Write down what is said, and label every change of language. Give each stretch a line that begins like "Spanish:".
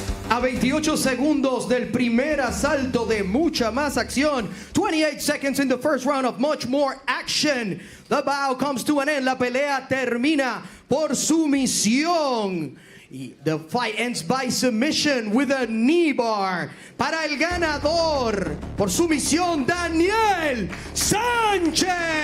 Spanish: A 28 segundos del primer asalto de mucha más acción.
English: 28 seconds in the first round of much more action. The bout comes to an end.
Spanish: La pelea termina por sumisión.
English: The fight ends by submission with a knee bar.
Spanish: Para el ganador, por sumisión, Daniel Sanchez.